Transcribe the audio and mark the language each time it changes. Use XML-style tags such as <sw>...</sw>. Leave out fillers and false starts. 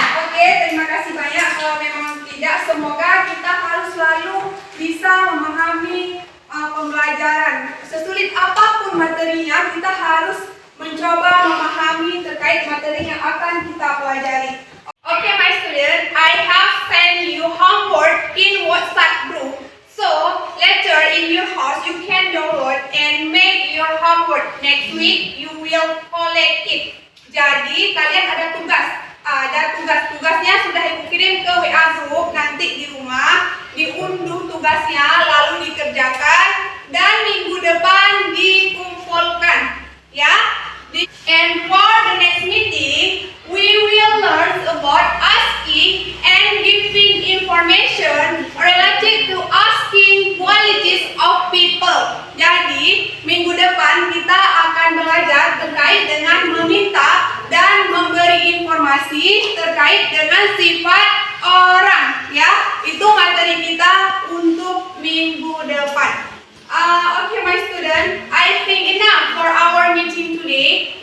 <id>Oke, terima kasih banyak. Kalau memang tidak, semoga kita harus selalu bisa memahami pembelajaran. Sesulit apapun materinya, kita harus mencoba memahami terkait materi yang akan kita pelajari.</id> <en>Okay, my student, I have sent you homework in WhatsApp group. So, later in your house, you can download and make your homework. Next week, you will collect it.</en> <id>Jadi, kalian ada tugas. Tugasnya sudah ibu kirim ke WA group. Nanti di rumah diunduh tugasnya, lalu dikerjakan, dan minggu depan dikumpulkan. Ya.</id> <en>And for the next meeting, we will learn about asking and giving information related to asking qualities of people.</en> <id>Jadi, minggu depan kita akan belajar terkait dengan meminta dan memberi informasi terkait dengan sifat orang. Ya, itu materi kita untuk minggu depan.</id> <en>Okay, my student, I think enough for our meeting today.</en>